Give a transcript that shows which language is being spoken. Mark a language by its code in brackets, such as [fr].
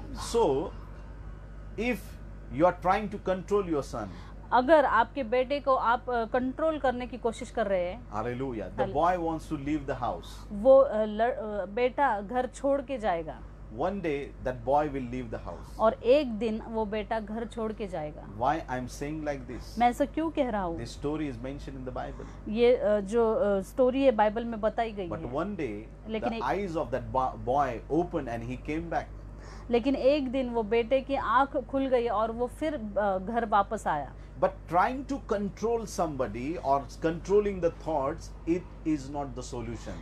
[en] So, if you are trying to control your son, [hi] अगर आपके बेटे को आप कंट्रोल करने की कोशिश कर रहे हैं, [en] Hallelujah, the boy wants to leave the house. [hi] वो बेटा घर छोड़ के जाएगा। [en] One day that boy will leave the house. [hi] और एक दिन वो बेटा घर छोड़ के जाएगा। [en] Why I am saying like this? [hi] मैं ऐसा क्यों कह रहा हूँ? [en] This story is mentioned in the Bible. [hi] ये जो स्टोरी है बाइबल में बताई गई है। [en] But one day [hi] लेकिन [en] the eyes of that boy opened and he came back. [hi] लेकिन एक दिन वो बेटे की आंख खुल गई और वो फिर घर वापस आया। [en] But trying to control somebody or controlling the thoughts, it is not the solution.